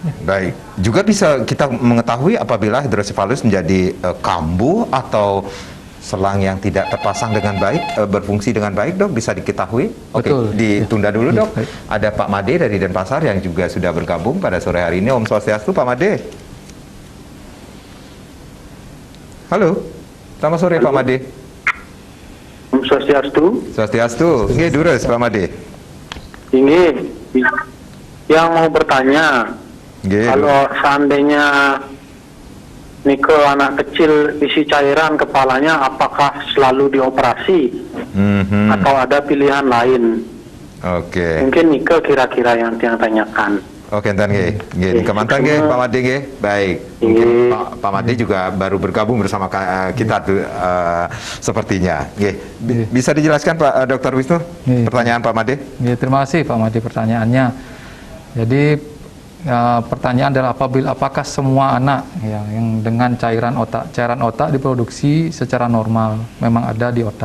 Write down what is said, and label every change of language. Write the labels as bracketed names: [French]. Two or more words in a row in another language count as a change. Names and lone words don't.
[Indonesian] Baik. Juga bisa kita mengetahui apabila hidrosefalus menjadi kambuh atau selang yang tidak terpasang dengan baik, berfungsi dengan baik, Dok, bisa diketahui? Oke, ditunda dulu, Dok. Ada Pak Made dari Denpasar yang juga sudah bergabung pada sore hari ini. [Balinese] Om Swastiastu, [Indonesian] Pak Made. Halo, selamat sore. Halo. Pak Made. [Balinese] Om Swastiastu. Swastiastu. Nggih, durus, Pak Made. [Indonesian] Ini yang mau bertanya, kalau seandainya Nike anak kecil isi cairan kepalanya apakah selalu dioperasi atau ada pilihan lain? Oke. Mungkin Nike kira-kira yang tanyakan. Oke, [Balinese] enten nggih. Kemantan nggih Pak Made nggih. [Indonesian] Baik. Mungkin Pak Made juga baru bergabung bersama kita tuh sepertinya. Nggih. Bisa dijelaskan Pak Dr. Wisnu pertanyaan Pak Made? Ya, terima kasih Pak Made pertanyaannya. Jadi pertanyaan adalah apakah semua anak ya, yang dengan cairan otak diproduksi secara normal memang ada di otak.